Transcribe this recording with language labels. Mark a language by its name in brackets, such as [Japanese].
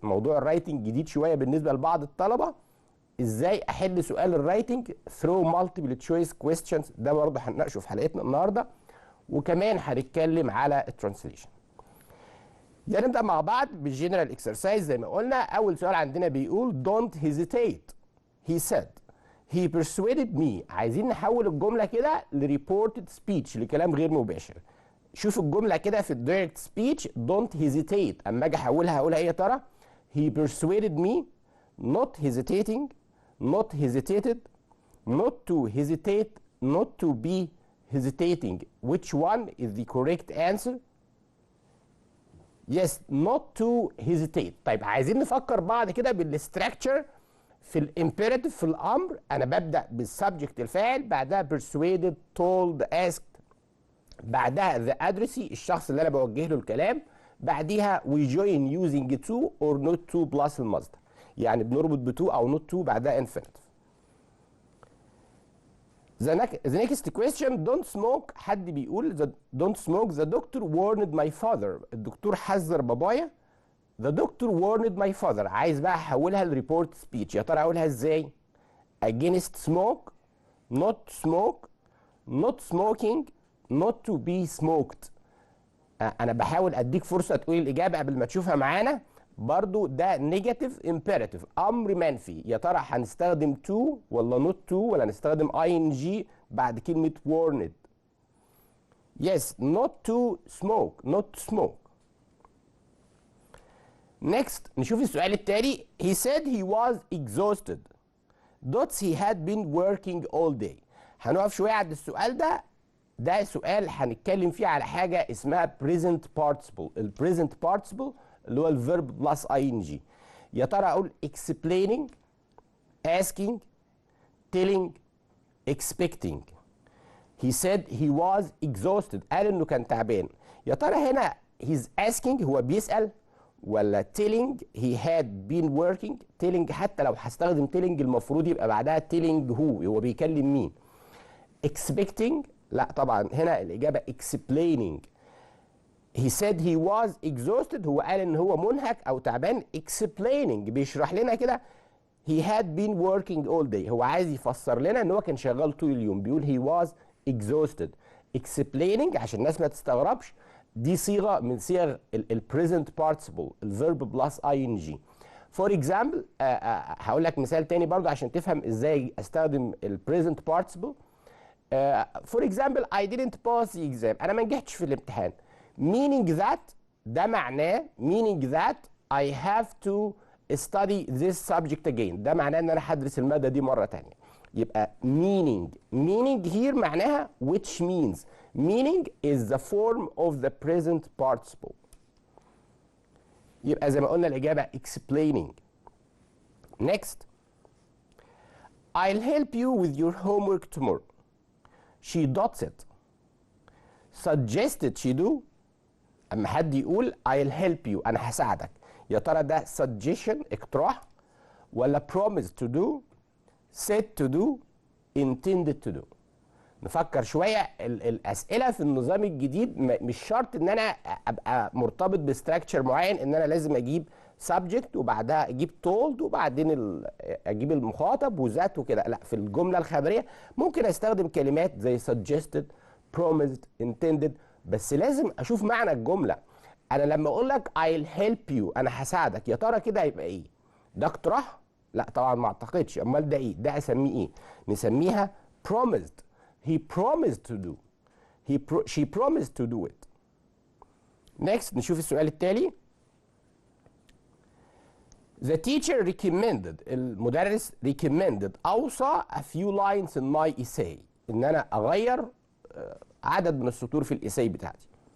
[Arabic] موضوع الرايتنج جديد شويه بالنسبه لبعض الطلبه، ازاي احل سؤال الرايتنج through multiple choice questions، ده برضه هنناقشه في حلقتنا النهارده. وكمان هنتكلم على الترانسليشن. يعني نبدا مع بعض بالجنرال اكسرسايز زي ما قلنا. [English] اول سؤال عندنا بيقول don't hesitate he said he persuaded me. [Arabic] عايزين نحول الجمله كده لريبورتد سبيتش، لكلام غير مباشر. شوف الجمله كده في الدايركت سبيتش don't hesitate، اما اجي احولها هقولها ايه يا ترى؟ he persuaded me not hesitating not hesitated not to hesitate not to be hesitating. [English] Which one is the correct answer? Yes, not to hesitate. [Arabic] طيب عايزين نفكر بعض كده بالستراكشر في الامبيراتيف في الامر. انا ببدا بالسبجكت الفاعل، بعدها persuaded told asked، بعدها the addressee الشخص اللي انا بوجه له الكلام، بعديها we join using to or not to plus المصدر. يعني بنربط ب to او not to بعدها infinitive. [English] The next question don't smoke. حد بيقول don't smoke the doctor warned my father. [Arabic] الدكتور حذر بابايا. [English] The doctor warned my father. [Arabic] عايز بقى احولها لريبورت سبيتش. [English] يا ترى اقولها ازاي؟ against smoke not smoke not smoking not to be smoked. [Arabic] انا بحاول اديك فرصه تقول الاجابه قبل ما تشوفها معانا. برضو ده نيجاتيف امبيراتيف، امر منفي. يا ترى هنستخدم تو ولا نوت تو ولا هنستخدم اي ان جي بعد كلمه warned؟ yes not to smoke not to smoke. next نشوف السؤال التالي. [English] he said he was exhausted dots he had been working all day. [Arabic] هنقف شويه عند السؤال ده. ده سؤال هنتكلم فيه على حاجه اسمها present participle. البريزنت participle اللي هو الفيرب بلس اي ان جي. [English] يا ترى اقول explaining asking telling expecting. he said he was exhausted، قال انه كان تعبان. [Arabic] يا ترى هنا he's asking هو بيسأل، ولا telling he had been working؟ telling حتى لو هستخدم telling المفروض يبقى بعدها telling هو بيكلم مين. expecting لا طبعا هنا الإجابة explaining. he said he was exhausted هو قال ان هو منهك او تعبان. explaining بيشرح لنا كده he had been working all day، هو عايز يفسر لنا ان هو كان شغال طول اليوم، بيقول he was exhausted. explaining عشان الناس ما تستغربش دي صيغه من صيغ البريزنت participle، الفيرب بلس اي ان جي. فور اكزامبل هقول لك مثال تاني برضه عشان تفهم ازاي استخدم البريزنت participle. [English] For example I didn't pass the exam، انا ما نجحتش في الامتحان. meaning that ده معناه meaning that I have to study this subject again، ده معناه ان انا هدرس المادة دي مرة تانية. يبقى meaning here معناها which means. meaning is the form of the present participle. [Arabic] يبقى زي ما قلنا الإجابة explaining. [English] next I'll help you with your homework tomorrow. she dots it. suggested she do. اما حد يقول I'll help you انا هساعدك، يا ترى ده suggestion اقتراح، ولا promise to do said to do intended to do؟ نفكر شويه. [Arabic] الاسئله في النظام الجديد مش شرط ان انا ابقى مرتبط بستراكشر معين ان انا لازم اجيب subject وبعدها اجيب told وبعدين اجيب المخاطب وذات وكده. لا، في الجمله الخبريه ممكن استخدم كلمات زي suggested promised intended، بس لازم اشوف معنى الجمله. انا لما اقول لك I'll help you انا هساعدك، يا ترى كده هيبقى ايه؟ ده اقتراح؟ لا طبعا ما اعتقدش. امال ده ايه؟ ده اسميه ايه؟ نسميها promised. [English] he promised to do she promised to do it. [Arabic] next نشوف السؤال التالي. The teacher recommended المدرس recommended أوصى a few lines in my essay إن أنا أغير عدد من السطور في الإساي بتاعتي.